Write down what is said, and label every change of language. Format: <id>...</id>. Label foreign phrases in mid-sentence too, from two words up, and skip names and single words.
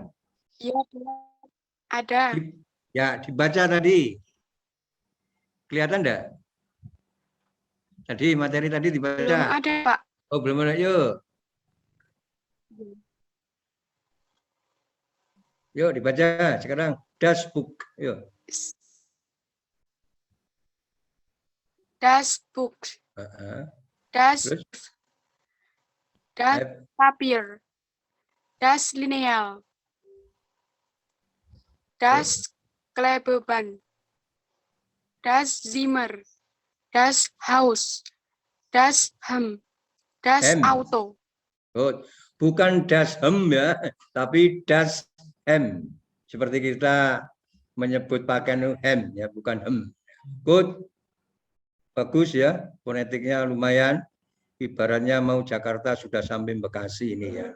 <id>Iya, ada. Ya, dibaca tadi. Kelihatan enggak? Tadi materi tadi dibaca. Belum ada, Pak. Oh, belum ada. Yuk. Yuk dibaca sekarang.</id> <de>Das Buch. Yuk. Das Buch. Das</de> <id>Terus?</id> <de>Papier. Das Lineal. Das Klebeband. Das Zimmer. Das Haus. Das Hemd. Das Hemd. Auto.</de> <id>Oh, bukan</id> <de>das hem</de> <id>ya, tapi</id> <de>das hem.</de> <id>Seperti kita menyebut pakaian hem ya, bukan hem. Good. Bagus ya, fonetiknya lumayan. Ibaratnya mau Jakarta sudah sampai Bekasi ini ya.</id>